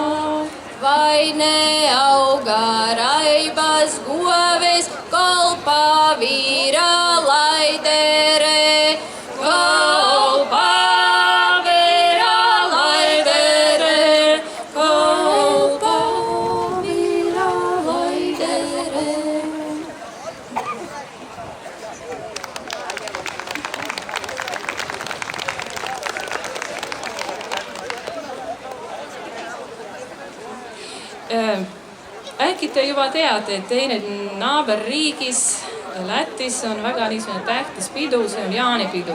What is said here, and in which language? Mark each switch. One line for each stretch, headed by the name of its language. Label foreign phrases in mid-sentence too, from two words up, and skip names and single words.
Latvian: Vai neauga raibas goves, kolpā vīra laidere, kolpā vīra laidere, kolpā vīra laidere.
Estonian: Äkki te juba teate, et teine naaberriigis Lätis on väga niisugune tähtis pidu, see on jaanipidu.